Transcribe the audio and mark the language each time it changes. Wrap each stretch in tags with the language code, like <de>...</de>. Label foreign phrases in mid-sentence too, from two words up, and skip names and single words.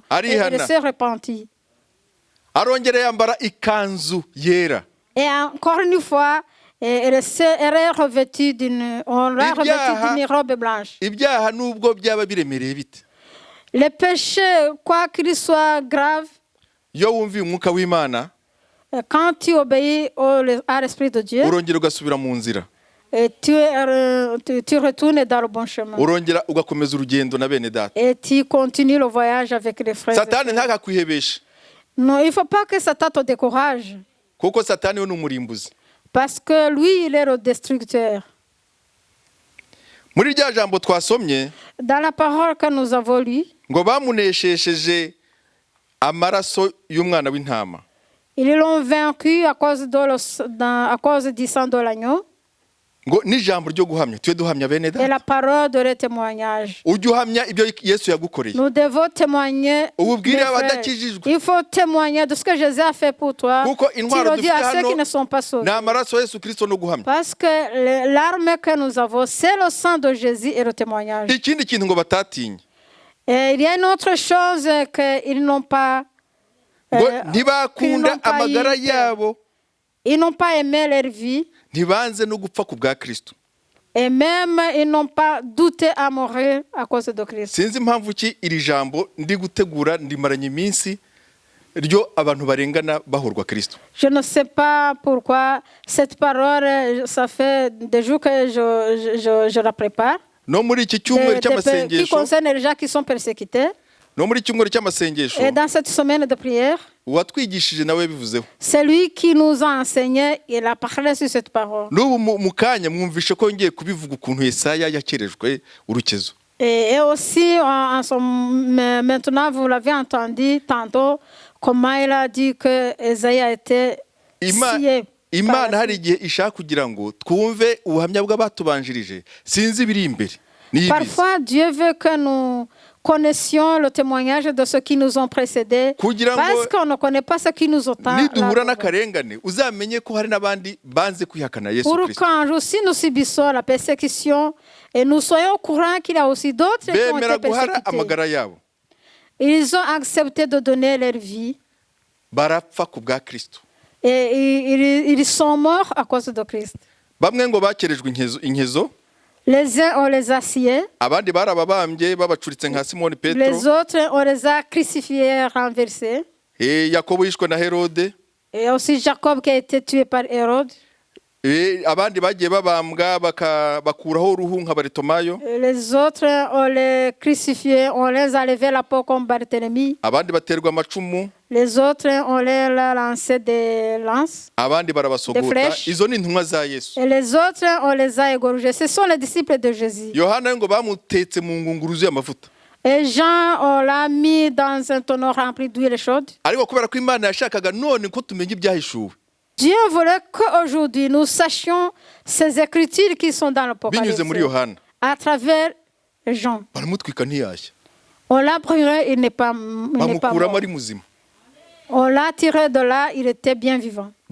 <fr>Et elle s'est repentie.</fr> <rw>Arongera yambara ikanzu yera.</rw> <fr>Et encore une fois, elle est revêtue d'une robe blanche.</fr> <rw>Ibyaha nubwo byaba biremereye bite,</rw> <fr>Les péchés, quoi qu'ils soient graves,</fr> <rw>iyo wumviye umwuka w'Imana,</rw> <fr>quand tu obéis à l'Esprit de Dieu,</fr> <rw>urongera ugasubira mu nzira,</rw> <fr>et tu retournes dans le bon chemin.</fr> <rw>urongera ugakomeza urugendo na bene data.</rw> <fr>Et tu continues le voyage avec les frères.</fr> <rw>Satani ntakakwihebeshe,</rw> <fr>Non, il ne faut pas que Satan te décourage.</fr> <rw>kuko Satani we ni umurimbuzi.</rw> <fr>Parce que lui, il est le destructeur.</fr> <rw>Muri rya jambo twasomye</rw> <fr>Dans la parole que nous avons lue,</fr> <rw>ngo bamuneshesheje amaraso y'umwana w'intama.</rw> <fr>ils l'ont vaincu à cause du sang de l'agneau</fr> <rw>Ngo n'ijambo ryo guhamya, tuye duhamya bene</rw> <fr>et</fr> <rw>data.</rw> <fr>la parole de le témoignage.</fr> <rw>Ujye uhamya ibyo Yesu yagukoreye.</rw> <fr>Nous devons témoigner.</fr> <rw>Ububwire</rw> <fr>mes frères.</fr> <rw>abadakijijwe.</rw> <fr>Il faut témoigner de ce que Jésus a fait pour toi.</fr> <rw>Kuko</rw> <fr>Tu</fr> <rw>intwaro</rw> <fr>le dis</fr> <rw>dufite</rw> <fr>à ceux</fr> <rw>hano</rw> <fr>qui ne sont pas sauvés.</fr> <rw>ni amaraso ya Yesu Kristo no guhamya.</rw> <fr>Parce que l'arme que nous avons, c'est le sang de Jésus et le témoignage.</fr> <rw>Ikindi kintu ngo batatinye,</rw> <fr>Et il y a une autre chose qu'ils n'ont pas.</fr> <rw>ngo</rw> <fr>qu'ils</fr> <rw>ntibakunda</rw> <fr>n'ont pas</fr> <rw>amagara</rw> <fr>eu.</fr> <rw>yabo,</rw> <fr>Ils n'ont pas aimé leur vie.</fr> <rw>ntibanze no gupfa ku bwa Kristo.</rw> <fr>Et même, ils n'ont pas douté à mourir à cause de Christ.</fr> <rw>Sinzi impamvu ki iri jambo ndi gutegura ndimaranye iminsi ryo abantu barengana bahorwa Kristo.</rw> <fr>Je ne sais pas pourquoi cette parole, ça fait des jours que je la prépare.</fr> <rw>No muri iki cyumweru</rw> <fr>Qui</fr> <rw>cy'amasengesho,</rw> <fr>concerne les gens qui sont persécutés.</fr> <rw>no muri cyumweru cy'amasengesho</rw> <fr>Et dans cette semaine de prière,</fr> <rw>uwatwigishije nawe bivuzeho</rw> <fr>c'est lui qui nous a enseigné, il a parlé sur cette parole.</fr> <rw>n'ubu mu kanya mwumvishe ko ngiye kubivuga ukuntu Yesaya yakerejwe urukezo.</rw> <fr>Et aussi, maintenant, vous l'avez entendu tantôt, comment il a dit que Esaïe a été scié.</fr> <rw>Imana hari igihe ishaka kugira ngo twumve ubuhamya bw'abatubanjirije sinzi biri imbere.</rw> <fr>Parfois, Dieu veut que nous connaissions le témoignage de ceux qui nous ont précédés, parce qu'on ne connaît pas ceux qui nous ont</fr> <rw>niduhura n'akarengane uzamenye ko hari n'abandi banze kwihakana Yesu</rw> <fr>Pour</fr> <rw>Kristo.</rw> <fr>quand aussi nous subissons la persécution et nous soyons au courant qu'il y a aussi d'autres qui ont</fr> <rw>Bemera</rw> <fr>été</fr> <rw>guhara</rw> <fr>persécutés.</fr> <rw>amagara yabo.</rw> <fr>Ils ont accepté de donner leur vie</fr> <rw>Barapfa ku bwa Kristo.</rw> <fr>et ils sont morts à cause de Christ.</fr> <rw>Bamwe ngo bakerejwe inkezo.</rw> <fr>Les uns, on les a sciés.</fr> <rw>Abandi barababambye babacuritse nka Simoni Petro.</rw> <fr>Les autres, on les a crucifiés, renversés.</fr> <rw>Yakobo yishwe na Herode.</rw> <fr>Et aussi Jacob qui a été tué par Hérode.</fr> <rw>Abandi bagiye babambwa bakuraho uruhu nka Baritomayo.</rw> <fr>Les autres, on les crucifiés, on les a levé la peau comme Barthélemy.</fr> <rw>Abandi baterwa amacumu.</rw> <fr>Les autres, on les a lancé des lances.</fr> <rw>Abandi barabasogota. Izo ni intumwa za Yesu.</rw> <fr>Et les autres, on les a égorgés. Ce sont les disciples de Jésus.</fr> <rw>Yohana ngo bamutetse mu ngunguru y'amavuta.</rw> <fr>Et Jean, on l'a mis dans un tonneau rempli d'huile chaude.</fr> <rw>Ariko kubera ko Imana yashakaga none ko tumenye ibyahishuwe.</rw> <fr>Dieu voulait qu'aujourd'hui nous sachions ces écritures qui sont dans l'Apocalypse à travers Jean. On l'a brûlé, il n'est pas mort. On l'a tiré de là, il était bien vivant.</fr>